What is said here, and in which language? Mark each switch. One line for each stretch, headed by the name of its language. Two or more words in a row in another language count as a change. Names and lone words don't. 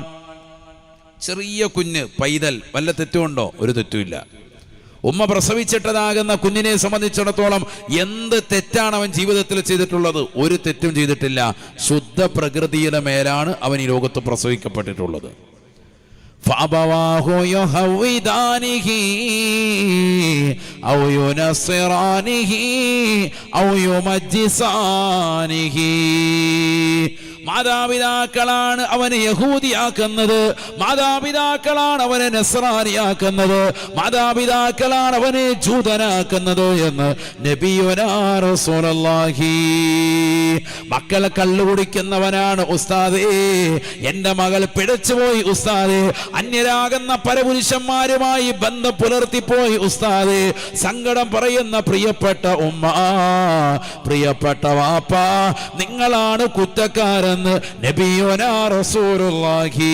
Malayalam: ചെറിയ കുഞ്ഞ് പൈതൽ, വല്ല തെറ്റുണ്ടോ? ഒരു തെറ്റുമില്ല. ഉമ്മ പ്രസവിച്ചിട്ടതാകുന്ന കുഞ്ഞിനെ സംബന്ധിച്ചിടത്തോളം എന്ത് തെറ്റാണ് അവൻ ജീവിതത്തിൽ ചെയ്തിട്ടുള്ളത്? ഒരു തെറ്റും ചെയ്തിട്ടില്ല. ശുദ്ധ പ്രകൃതിയുടെ മേലാണ് അവൻ ഈ ലോകത്ത് പ്രസവിക്കപ്പെട്ടിട്ടുള്ളത്.
Arabic: فأبواه يهودانه أو ينصرانه أو يمجسانه.
Malayalam: മാതാപിതാക്കളാണ് അവനെ യഹൂദിയാക്കുന്നത്, മാതാപിതാക്കളാണ് അവനെ നസ്രാനിയാക്കുന്നത്, മാതാപിതാക്കളാണ് അവനെ ജൂതനാക്കുന്നത് എന്ന്
Arabic: نبينا رسول الله.
Malayalam: മക്കളെ കള്ളു കുടിക്കുന്നവനാണ് ഉസ്താദേ, എൻ്റെ മകൾ പിഴച്ചുപോയി ഉസ്താദേ, അന്യരാകുന്ന പരപുരുഷന്മാരുമായി ബന്ധം പുലർത്തിപ്പോയി ഉസ്താദേ, സങ്കടം പറയുന്ന പ്രിയപ്പെട്ട ഉമ്മ, പ്രിയപ്പെട്ട വാപ്പ, നിങ്ങളാണ് കുറ്റക്കാരൻ
Arabic: نبينا رسول الله.